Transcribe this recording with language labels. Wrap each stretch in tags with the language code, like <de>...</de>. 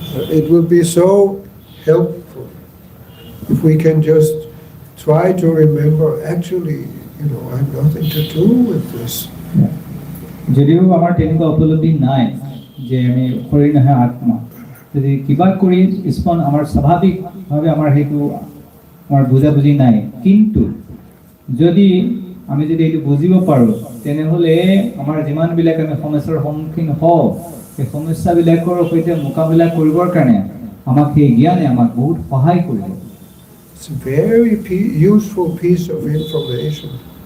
<en>It will be so helpful if we can just try to remember, actually, I have nothing to do with this.</en> <as>যদিও আমাৰ তেনেকুৱা উপলব্ধি নাই যে আমি শৰীৰ নহয় আত্মা যদি কিবা কৰি স্পন আমাৰ স্বাভাৱিকভাৱে আমাৰ সেইটো আমাৰ বুজাবুজি নাই কিন্তু যদি আমি যদি এইটো বুজিব পাৰোঁ তেনেহ'লে আমাৰ যিমানবিলাক আমি সমস্যাৰ সন্মুখীন হওঁ সেই সমস্যাবিলাকৰ সৈতে মোকাবিলা কৰিবৰ কাৰণে আমাক সেই জ্ঞানে আমাক বহুত সহায় কৰিব</as> <en>It's a very useful piece of information.</en>